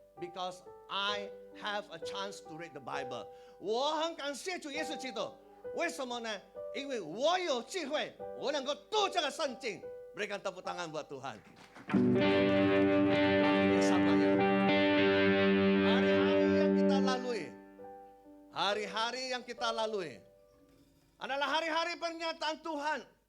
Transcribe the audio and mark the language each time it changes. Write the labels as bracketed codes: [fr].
[en] Because I have a chance to read the Bible. [zh] 我很感谢主耶稣基督。为什么呢？因为我有机会，我能够读这个圣经。 [id] Berikan tepuk tangan buat Tuhan. Samanya. Hari-hari yang kita lalui, hari-hari yang kita lalui adalah hari-hari pernyataan Tuhan.